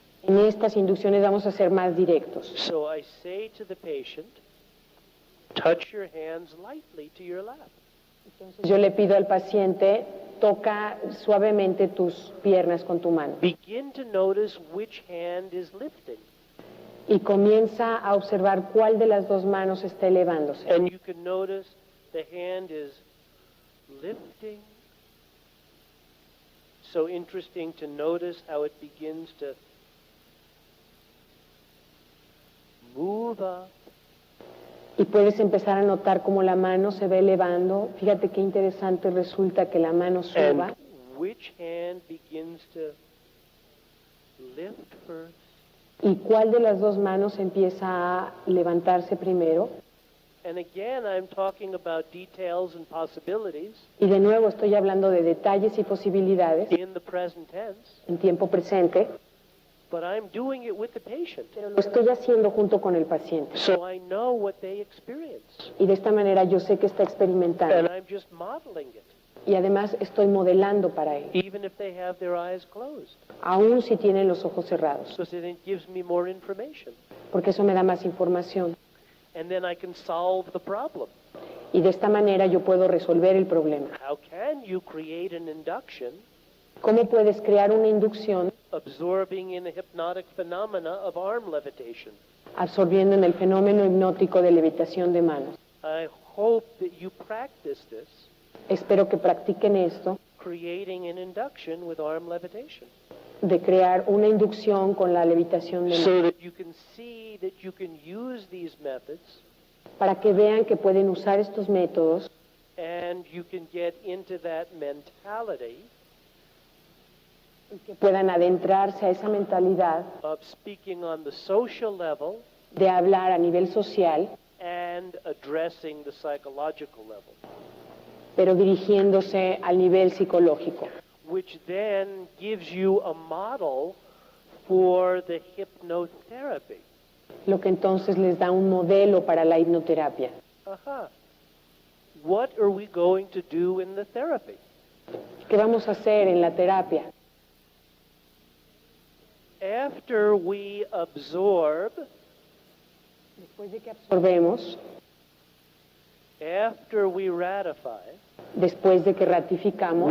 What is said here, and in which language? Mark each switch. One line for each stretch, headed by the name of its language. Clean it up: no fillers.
Spanish: En estas inducciones vamos a ser más directos.
English: So I say to the patient, touch your hands lightly to your lap.
Spanish: Entonces yo le pido al paciente, toca suavemente tus piernas con tu mano
English: Begin to notice which hand is lifting.
Spanish: y comienza a observar cuál de las dos manos está elevándose.
English: And you can notice the hand is lifting. So interesting to notice how it begins to move up.
Spanish: Y puedes empezar a notar cómo la mano se va elevando. Fíjate qué interesante resulta que la mano suba.
English: And which hand begins to lift first.
Spanish: ¿Y cuál de las dos manos empieza a levantarse primero?
English: And again, I'm talking about details and possibilities
Spanish: Y de nuevo estoy hablando de detalles y posibilidades
English: in the present tense,
Spanish: en tiempo presente,
English: but I'm doing it with the patient.
Spanish: pero lo estoy haciendo junto con el paciente.
English: So I know what they experience,
Spanish: Y de esta manera yo sé que está
English: and
Spanish: experimentando.
English: I'm just modeling it,
Spanish: Y además estoy modelando para él,
English: even if they have their eyes closed,
Spanish: aun si tienen los ojos cerrados,
English: because then it gives me more information.
Spanish: porque eso me da más información.
English: And then I can solve the problem.
Spanish: Y de esta manera yo puedo resolver el problema.
English: How can you create an induction
Spanish: ¿Cómo puedes crear una inducción
English: absorbing in the hypnotic phenomena of arm levitation?
Spanish: absorbiendo en el fenómeno hipnótico de levitación de manos?
English: I hope that you practice this,
Spanish: Espero que practiquen esto,
English: creating an induction with arm levitation,
Spanish: de crear una inducción con la levitación de
English: so
Spanish: manos,
English: that you can see that you can use these methods
Spanish: para que vean que pueden usar estos métodos
English: and you can get into that mentality
Spanish: y que puedan adentrarse a esa mentalidad
English: of speaking on the social level
Spanish: de hablar a nivel social,
English: and addressing the psychological level,
Spanish: pero dirigiéndose al nivel psicológico,
English: which then gives you a model for the hypnotherapy.
Spanish: lo que entonces les da un modelo para la hipnoterapia. Aha.
English: What are we going to do in the therapy?
Spanish: ¿Qué vamos a hacer en la terapia?
English: After we absorb,
Spanish: Después de que absorbemos,
English: after we ratify,
Spanish: después de que ratificamos,